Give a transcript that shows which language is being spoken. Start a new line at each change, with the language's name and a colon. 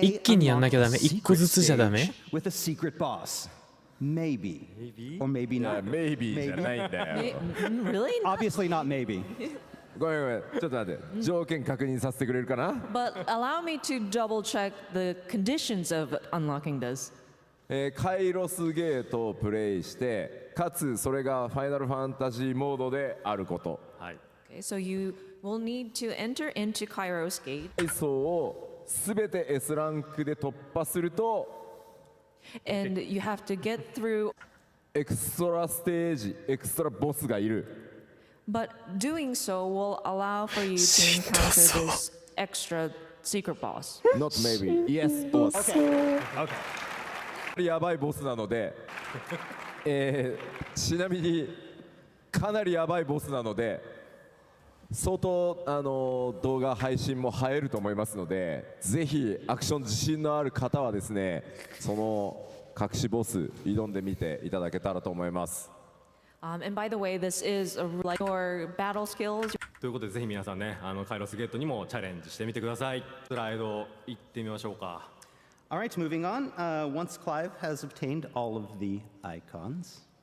Japanese: 一気にやんなきゃダメ。一個ずつじゃダメ。
English: with a secret boss. Maybe. Or maybe not.
Japanese: Maybe じゃないんだよ。
English: Really? Obviously not maybe.
Japanese: ごめんごめん、ちょっと待って、条件確認させてくれるかな。
English: But allow me to double check the conditions of unlocking this.
Japanese: カイロスゲートをプレイして、かつそれがファイナルファンタジーモードであること。はい。
English: Okay, so you will need to enter into Kairos Gate.
Japanese: 階層をすべて S ランクで突破すると、
English: And you have to get through,
Japanese: エクストラステージ、エクストラボスがいる。
English: but doing so will allow for you to encounter this extra secret boss. Not maybe, yes boss.
Japanese: Okay. やばいボスなので、ちなみにかなりやばいボスなので、相当動画配信も映えると思いますので、ぜひアクション自信のある方はですね、その隠しボス挑んでみていただけたらと思います。
English: And by the way, this is like your battle skills.
Japanese: ということでぜひ皆さんね、カイロスゲートにもチャレンジしてみてください。スライド行ってみましょうか。
English: All right, moving on. Once Clive has obtained all of the icons.